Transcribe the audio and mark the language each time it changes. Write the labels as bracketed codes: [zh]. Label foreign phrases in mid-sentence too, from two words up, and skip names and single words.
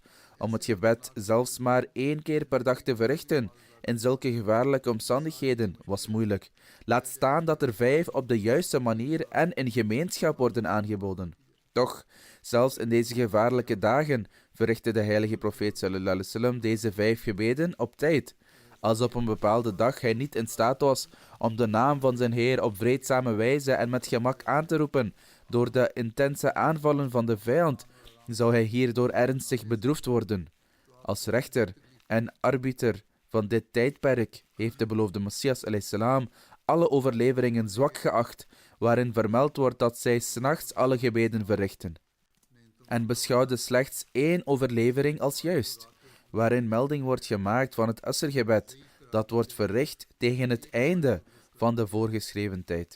[nl] Om het gebed zelfs maar 1 keer per dag te verrichten in zulke gevaarlijke omstandigheden was moeilijk. Laat staan dat er 5 op de juiste manier en in gemeenschap worden aangeboden. Toch, zelfs in deze gevaarlijke dagen verrichtte de heilige profeet [ar] صلى الله عليه وسلم [nl] deze 5 gebeden op tijd. Als op een bepaalde dag hij niet in staat was om de naam van zijn Heer op vreedzame wijze en met gemak aan te roepen door de intense aanvallen van de vijand, zou hij hierdoor ernstig bedroefd worden. Als rechter en arbiter van dit tijdperk heeft de beloofde Messias salam alle overleveringen zwak geacht, waarin vermeld wordt dat zij 's nachts alle gebeden verrichten, en beschouwde slechts 1 overlevering als juist, waarin melding wordt gemaakt van het Asr-gebed, dat wordt verricht tegen het einde van de voorgeschreven tijd.